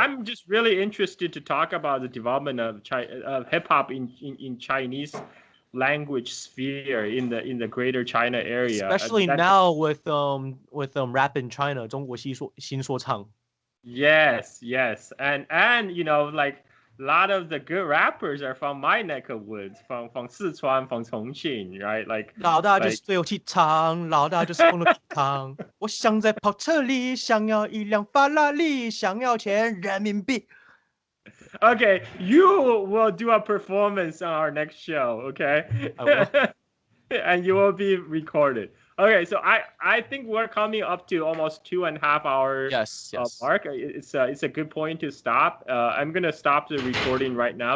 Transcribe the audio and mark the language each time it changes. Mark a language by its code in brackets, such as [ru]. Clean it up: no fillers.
[en] I'm just really interested to talk about the development of hip hop in Chinese language sphere in the greater China area, especially now with rap in China, 中国新说唱. Yes, and you know, like a lot of the good rappers are from my neck of woods, from Sichuan, from Chongqing, right? Like [zh] 老大就是最有气场，老大就是风的倜傥。我想在跑车里，想要一辆法拉利，想要钱人民币。 [en] Okay, you will do a performance on our next show, okay? I will. And you will be recorded. Okay, so I think we're coming up to almost 2.5 hours mark. It's a good point to stop. I'm gonna stop the recording right now.